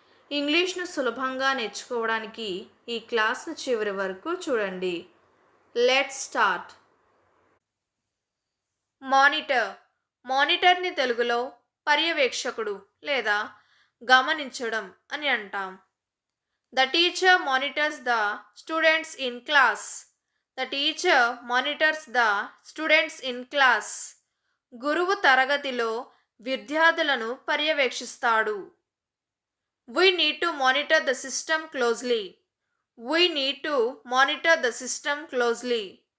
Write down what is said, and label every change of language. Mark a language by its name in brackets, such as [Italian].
[Telugu] ఇంగ్లీష్‌ను సులభంగా నేర్చుకోవడానికి ఈ క్లాస్‌ను చివరి వరకు చూడండి. [English] Let's start. [Telugu] మానిటర్. మానిటర్‌ని తెలుగులో పర్యవేక్షకుడు లేదా గమనించడం అని అంటాం. [English] The teacher monitors the students in class. The teacher monitors the students in class. [Telugu] గురువు తరగతిలో విద్యార్థులను పర్యవేక్షిస్తాడు. [English] We need to monitor the system closely. We need to monitor the system closely.